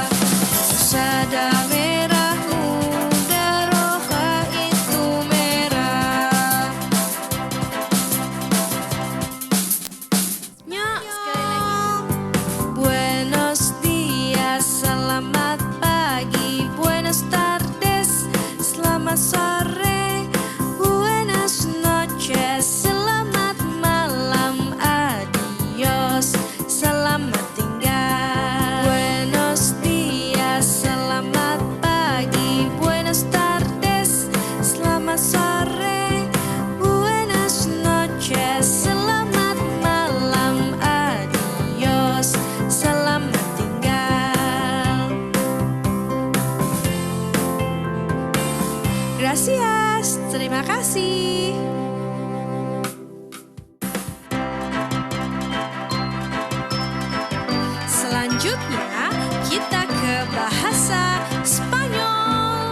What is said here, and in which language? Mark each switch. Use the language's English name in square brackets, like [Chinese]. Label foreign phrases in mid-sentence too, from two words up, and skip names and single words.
[Indonesian] Rosa dan merah muda, roja itu merah. Nyok, sekali lagi. [Spanish] Buenos dias, [Indonesian] selamat pagi. [Spanish] Buenas tardes, [Indonesian] selamat sore. [Spanish] Buenas noches, [Indonesian] selamat malam. Adios, selamat tinggal. [Spanish] Buenos dias, [Indonesian] selamat pagi. [Spanish] Buenas tardes, [Indonesian] selamat sore. [Spanish] Buenas noches, [Indonesian] selamat malam. Adios, selamat tinggal. Gracias, terima kasih. Selanjutnya kita ke bahasa Spanyol.